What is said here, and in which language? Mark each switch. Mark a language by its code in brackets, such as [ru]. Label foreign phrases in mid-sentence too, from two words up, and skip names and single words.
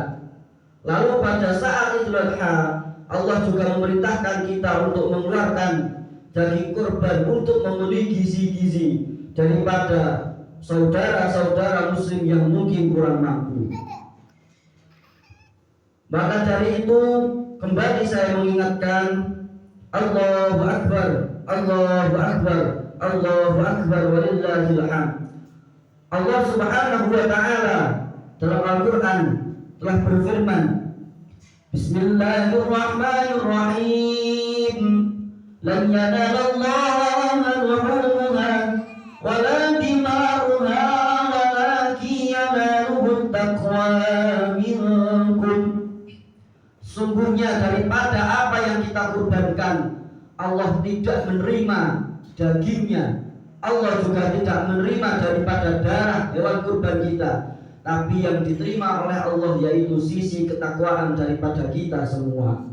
[id] Lalu pada saat Idul Adha, Allah juga memerintahkan kita untuk mengeluarkan daging kurban untuk memenuhi gizi-gizi daripada saudara-saudara muslim yang mungkin kurang mampu. Maka dari itu kembali saya mengingatkan [ar] الله أكبر الله أكبر الله أكبر ولله الحمد. الله سبحانه وتعالى [id] dalam Al-Qur'an telah berfirman, Bismillahirrahmanirrahim. [ar] لن ينال الله لحومها ولا دماؤها ولكن يناله التقوى منكم. [id] Sungguhnya daripada apa yang kita kurbankan, Allah tidak menerima dagingnya. Allah juga tidak menerima daripada darah hewan kurban kita. Tapi yang diterima oleh Allah yaitu sisi ketakwaan daripada kita semua.